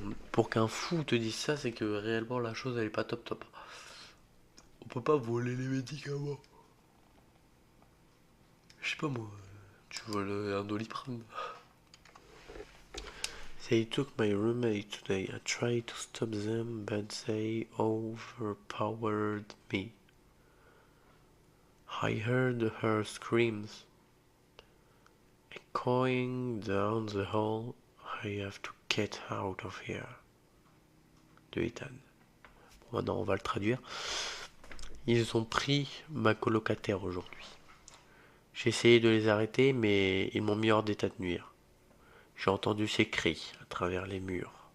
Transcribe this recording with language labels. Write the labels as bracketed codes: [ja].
[fr] Pour qu'un fou te dise ça, c'est que réellement la chose elle est pas top top. On peut pas voler les médicaments. pas moi, tu veux un Doliprane. [en] They took my roommate today. I tried to stop them, but they overpowered me. I heard her screams echoing down the hall. I have to get out of here. De Ethan. [fr] Bon, maintenant, on va le traduire. Ils ont pris ma colocataire aujourd'hui. J'ai essayé de les arrêter, mais ils m'ont mis hors d'état de nuire. J'ai entendu ses cris à travers les murs.